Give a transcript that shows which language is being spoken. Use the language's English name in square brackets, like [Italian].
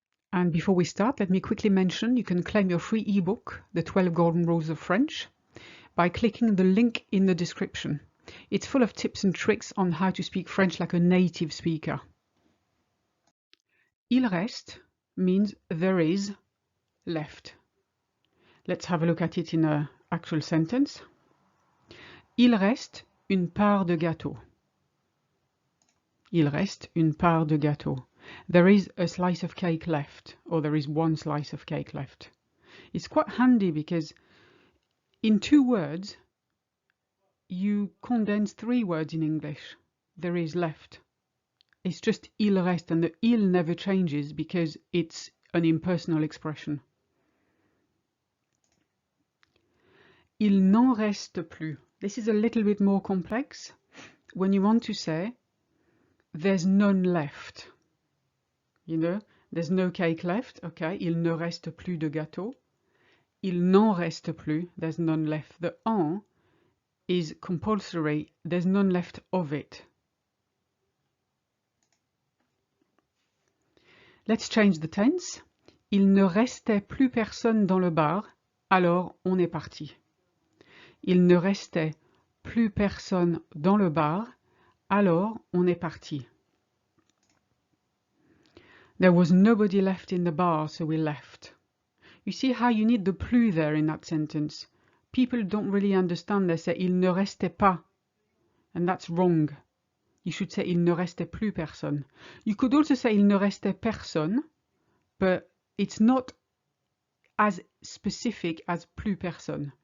[English] And before we start, let me quickly mention you can claim your free ebook, The 12 Golden Rules of French, by clicking the link in the description. It's full of tips and tricks on how to speak French like a native speaker. Il reste means there is left. Let's have a look at it in an actual sentence. [French] Il reste une part de gâteau. Il reste une part de gâteau. [English] There is a slice of cake left, or there is one slice of cake left. It's quite handy because in 2 words you condense 3 words in English. There is left. It's just il reste, and the il never changes because it's an impersonal expression. [French] Il n'en reste plus. [English] This is a little bit more complex. When you want to say there's none left, you know, there's no cake left, okay, [French] il ne reste plus de gâteau. Il n'en reste plus, [English] there's none left. The en is compulsory, there's none left of it. Let's change the tense. [French] Il ne restait plus personne dans le bar, alors on est parti. Il ne restait plus personne dans le bar, alors on est parti. [English] There was nobody left in the bar, so we left. You see how you need the plus there in that sentence. People don't really understand. They say [French] il ne restait pas, [English] and that's wrong. You should say [French] il ne restait plus personne. [English] You could also say [French] il ne restait personne, [English] but it's not as specific as plus personne.